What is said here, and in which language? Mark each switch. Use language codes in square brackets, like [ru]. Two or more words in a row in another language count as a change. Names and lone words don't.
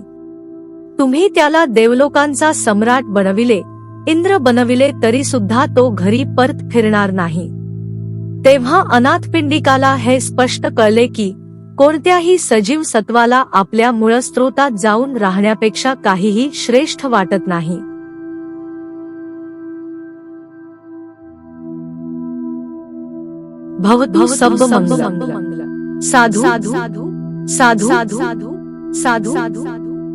[mr] तुम्ही त्याला देवलोकांचा सम्राट बनविले, इंद्र बनविले तरी सुद्धा तो घरी परत फिरणार नाही. तेव्हा अनाथपिंडिकाला हे स्पष्ट कळले की कोणत्याही सजीव सत्वाला आपल्या मूळस्त्रोतात जाऊन राहण्यापेक्षा काहीही श्रेष्ठ वाटत नाही. [pi] भवतु सब्ब मंगलम्. साधु साधु साधु साधु साधु साधु.